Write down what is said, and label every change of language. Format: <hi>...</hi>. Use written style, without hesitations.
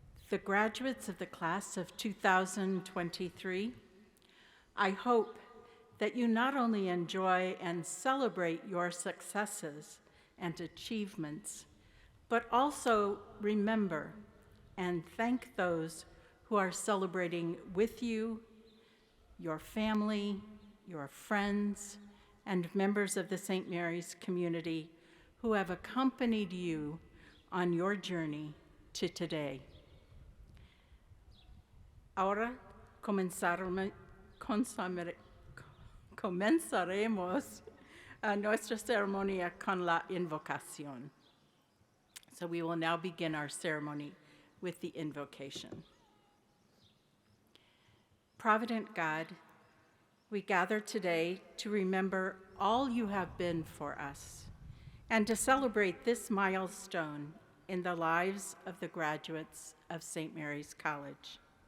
<en>The graduates of the class of 2023, I hope that you not only enjoy and celebrate your successes and achievements, but also remember and thank those who are celebrating with you, your family, your friends, and members of the St. Mary's community who have accompanied you on your journey to today.</en> <es>Ahora comenzaremos nuestra ceremonia con la invocación.</es> <en>So we will now begin our ceremony with the invocation. Provident God, we gather today to remember all you have been for us and to celebrate this milestone in the lives of the graduates of St. Mary's College.</en>